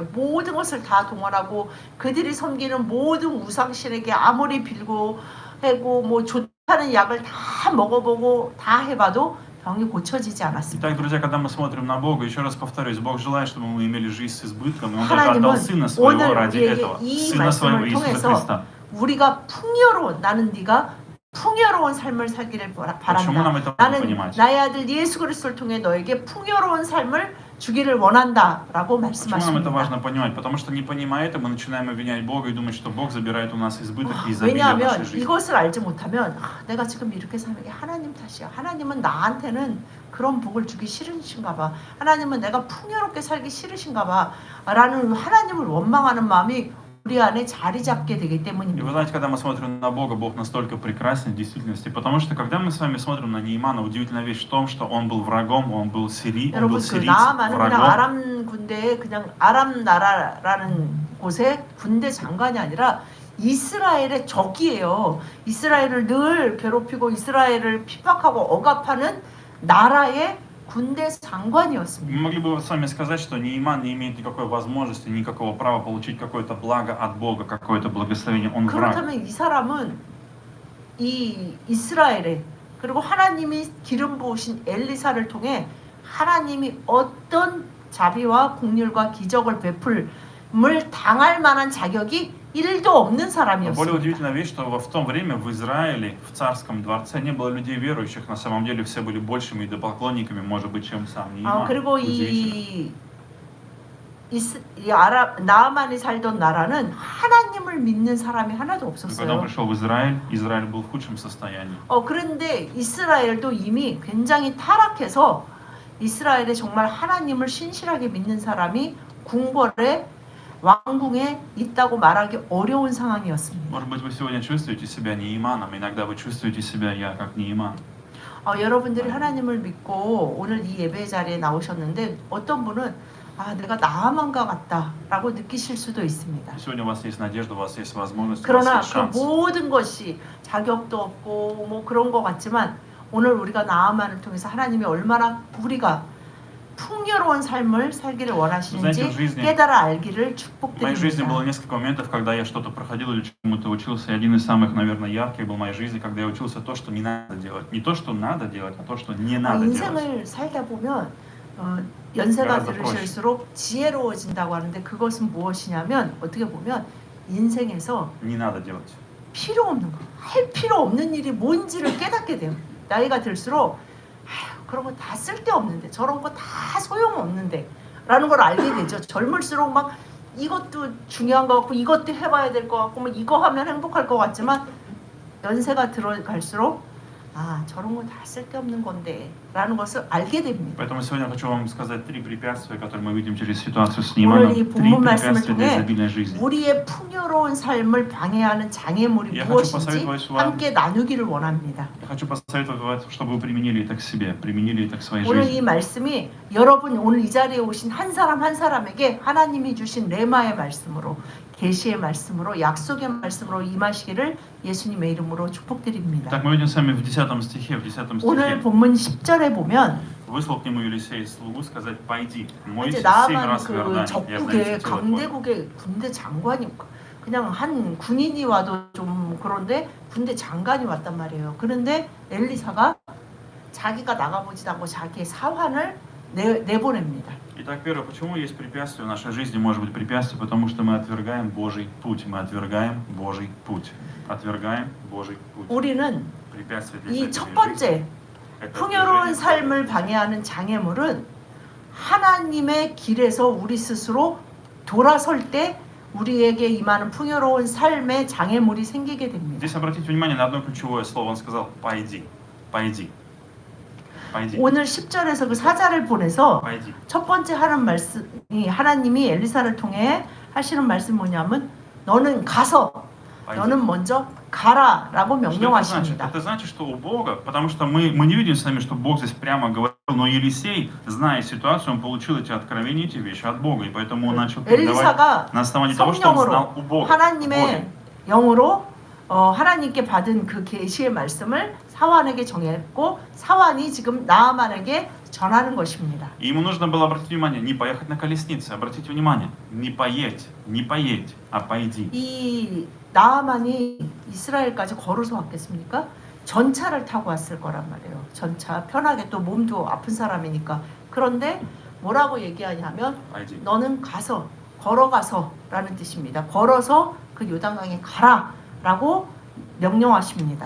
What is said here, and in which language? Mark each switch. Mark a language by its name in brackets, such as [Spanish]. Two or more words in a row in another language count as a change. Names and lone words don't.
[Korean] 모든 것을 다 동원하고 그들이 섬기는 모든 우상신에게 아무리 빌고 해고 뭐 좋다는 약을 다 먹어보고 다 해봐도 병이 고쳐지지 않았습니다. [Russian] Итак, друзья, когда мы смотрим на Бога, еще раз повторюсь, Бог желает, чтобы мы имели жизнь с избытком, и Он даже отдал Сына Своего [Korean] 오늘 [Russian] ради [Korean] 우리에게 [Russian] этого, [Korean] 이 [Russian] Сына Своего [Korean] 말씀을 [Russian] Иисуса [Korean] 통해서 [Russian] Христа. [Korean] 우리가 나는 네가 풍요로운 삶을 살기를 [Russian] Почему [Korean] 바란다. [Russian] нам это нужно [Korean] 나는 [Russian] понимать? [Korean] 나의 아들 예수 그리스도를 통해 너에게 풍요로운 삶을 주기를 원한다라고 [Russian] Почему нам это [Korean] 말씀하십니다. [Russian] важно понимать? Потому что не понимая это, мы начинаем обвинять Бога и думать, что Бог забирает у нас избыток и изобилие в нашей [Korean] 왜냐하면 [Russian] жизни. [Korean] 이것을 알지 못하면 내가 지금 이렇게 사는 게 하나님 탓이야. 하나님은 나한테는 그런 복을 주기 싫으신가 봐. 하나님은 내가 풍요롭게 살기 싫으신가 봐. 라는 하나님을 원망하는 마음이 우리 안에 자리 잡게 되기 [Russian] И вы [Korean] 때문입니다. [Russian] знаете, когда мы смотрим на Бога, Бог настолько прекрасен в действительности, потому что когда мы с вами смотрим на Неимана, удивительная вещь в том, что он был врагом, он был [Korean] 여러분 그 [Russian] сирийцем, [Korean] 나아만은 그냥 [Russian] врагом. [Korean] 아람 군대에 그냥 아람 나라라는 곳에 군대 장관이 아니라 이스라엘의 적이에요. 이스라엘을 늘 괴롭히고 이스라엘을 핍박하고 억압하는 나라의 군대 장관이었습니다. [Russian] Мы могли бы с вами сказать, что Неиман не имеет никакой возможности, никакого права получить какое-то благо от Бога, какое-то благословение. Он враг. [Korean] 그렇다면 이 사람은 이 이스라엘에 그리고 하나님이 기름 부으신 엘리사를 통해 하나님이 어떤 자비와 긍휼과 기적을 베풀을 당할 만한 자격이 1도 없는 [Russian] Но более [Korean] 사람이었습니다. [Russian] удивительная вещь, что в то время в Израиле, в царском дворце, не было людей верующих. На самом деле все были большими идолопоклонниками, может быть, чем сам Неиман. [Korean] 그리고 [Russian] Удивительно. [Korean] 나아만이 살던 나라는 하나님을 믿는 사람이 하나도 [Russian] И когда [Korean] 없었어요. [Russian] он пришел в Израиль, Израиль был в худшем состоянии. [Korean] 그런데 이스라엘도 이미 굉장히 타락해서 이스라엘에 정말 하나님을 신실하게 믿는 사람이 궁궐에 왕궁에 있다고 말하기 어려운 상황이었습니다. [Russian] Может быть, вы сегодня чувствуете себя Неиманом, иногда вы чувствуете себя я как Неиман. [Korean] 여러분들이 하나님을 믿고 오늘 이 예배 자리에 나오셨는데 어떤 분은 내가 나아만과 같다라고 느끼실 수도 있습니다. [Russian] Сегодня у вас есть надежда, у вас есть возможность, у вас [Korean] 그러나 [Russian] есть [Korean] 그 [Russian] шанс. [Korean] 모든 것이 자격도 없고 뭐 그런 것 같지만 오늘 우리가 나아만을 통해서 하나님이 얼마나 우리가 풍요로운 삶을 살기를 원하시는지 깨달아 알기를 [Russian] В моей жизни было [Korean] 축복드립니다. [Russian] несколько моментов, когда я что-то проходил или чему-то учился. И один из самых, наверное, ярких был в моей жизни, когда я учился то, что не надо делать. Не то, что надо делать, а то, что не надо делать. [Korean] 인생을 살다 보면 연세가 그래서 들으실수록 지혜로워진다고 하는데 그것은 무엇이냐면 어떻게 보면 인생에서 [Russian] Не надо делать. [Korean] 필요 없는 거, 할 필요 없는 일이 뭔지를 깨닫게 돼요. 나이가 들수록 그런 거 다 쓸데없는데 저런 거 다 소용없는데 라는 걸 알게 되죠. 젊을수록 막 이것도 중요한 것 같고 이것도 해봐야 될 것 같고 뭐 이거 하면 행복할 것 같지만 연세가 들어갈수록 저런 거 다 쓸데없는 건데 라는 것을 알게 됩니다. [Russian] Поэтому сегодня я хочу вам сказать 3 препятствия, которые мы видим через ситуацию с [Korean] 오늘 [Russian] Неиманом. [Korean] 이 3 본문 말씀을 [Russian] препятствия для [Korean] 통해 [Russian] изобильной жизни. [Korean] 우리의 풍요로운 삶을 방해하는 장애물이 [Russian] Я хочу [Korean] 무엇인지 [Russian] посоветовать вам, [Korean] 함께 나누기를 원합니다. [Russian] я хочу посоветовать, чтобы вы применили это к себе, применили это к своей [Korean] 오늘 [Russian] жизни. [Korean] 이 말씀이 여러분 오늘 이 자리에 오신 한 사람 한 사람에게 하나님이 주신 레마의 말씀으로 계시의 말씀으로 약속의 말씀으로 임하시기를 예수님의 이름으로 축복드립니다. [Russian] Так мы видим с вами в 10 стихе, в 10 [Korean] 오늘 [Russian] стихе. [Korean] 본문 10절에 보면 [Russian] Выслал к нему Елисей слугу сказать: «Пойди, [Korean] 이제 [Russian] мойся 7 [Korean] 나아만 [Russian] раз в [Korean] 그 [Russian] Иордане, я знаю [Korean] 적국의 [Russian] все тело твое». [Korean] 강대국의 군대 장관이 그냥 한 군인이 와도 좀 그런데 군대 장관이 왔단 말이에요. 그런데 엘리사가 자기가 나가보지도 않고 자기의 사환을 내보냅니다. [Russian] Итак, первое, почему есть препятствие в нашей жизни, может быть препятствие, потому что мы отвергаем Божий путь, мы отвергаем Божий путь, отвергаем Божий путь. [Korean] 우리는 [Russian] Препятствие для [Korean] 이 첫 [Russian] изобильной жизни. [Korean] 번째 [Russian] Это [Korean] 풍요로운 [Russian] отвержение [Korean] 삶을 방해하는 장애물은 하나님의 길에서 우리 스스로 돌아설 때 우리에게 임하는 풍요로운 삶의 장애물이 생기게 됩니다. [Russian] Здесь обратите внимание на одно ключевое слово. Он сказал: «Пойди, пойди, пойди, [Korean] 오늘 10절에서 그 사자를 보내서 [Russian] пойди». [Korean] 첫 번째 하는 말씀이 하나님이 엘리사를 통해 하시는 말씀이 뭐냐면 너는 가서 [Russian] Пойди. [Korean] 너는 먼저 가라라고 [Russian] Что это значит? [Korean] 명령하십니다. [Russian] Это значит, что у Бога, потому что мы не видим с вами, что Бог здесь прямо говорил, но Елисей, зная ситуацию, он получил эти откровения, эти вещи от Бога, и поэтому он начал передавать [Korean] 엘리사가 [Russian] на основании того, что он [Korean] 성령으로 [Russian] знал у Бога. [Korean] 하나님의 영으로 하나님께 받은 그 계시의 말씀을 사환에게 정했고 사환이 지금 나아만에게 전하는 것입니다. [Russian] И ему нужно было обратить внимание, не поехать на колеснице, обратите внимание, не поедь, а пойди. [Korean] 이 나아만이 이스라엘까지 걸어서 왔겠습니까? 전차를 타고 왔을 거란 말이에요. 전차 편하게 또 몸도 아픈 사람이니까. 그런데 뭐라고 얘기하냐면 [Russian] Пойди. [Korean] 너는 가서 걸어가서라는 뜻입니다. 걸어서 그 요단강에 가라라고 명령하십니다.